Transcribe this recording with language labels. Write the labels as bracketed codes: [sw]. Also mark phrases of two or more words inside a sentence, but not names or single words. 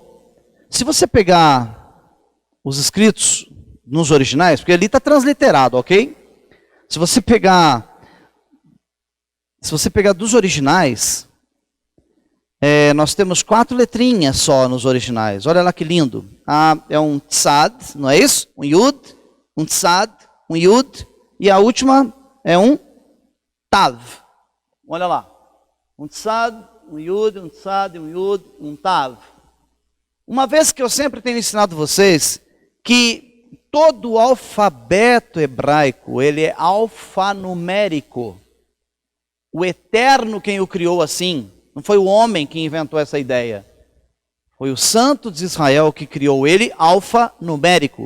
[pt] Se você pegar os escritos nos originais, porque ali está transliterado, ok? Se você pegar dos originais, nós temos 4 letrinhas só nos originais. Olha lá que lindo. É um tzad, não é isso? Um yud, um tzad, um yud, e a última é um tav. Olha lá. Um tzad, um yud, um tzad, um yud, um tav. Uma vez que eu sempre tenho ensinado vocês que todo o alfabeto hebraico, ele é alfanumérico. O Eterno quem o criou assim, não foi o homem que inventou essa ideia. Foi o Santo de Israel que criou ele alfanumérico.